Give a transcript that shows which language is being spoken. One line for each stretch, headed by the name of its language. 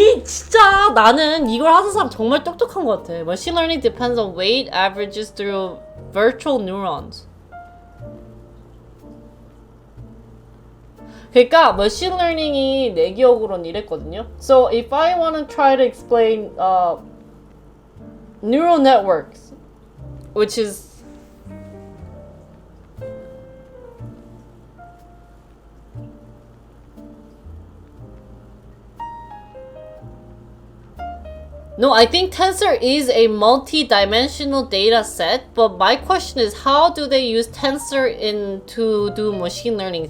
Korean: 진짜 나는 이걸 하는 사람 정말 똑똑한 것 같아.
English: Machine learning depends on weight averages through virtual neurons.
Korean: 그러니까 machine learning이 내 기억으로는 이랬거든요.
English: So if I want to try to explain neural networks, which is no, I think tensor is a multi-dimensional data set, but my question is how do they use tensor to do machine learning?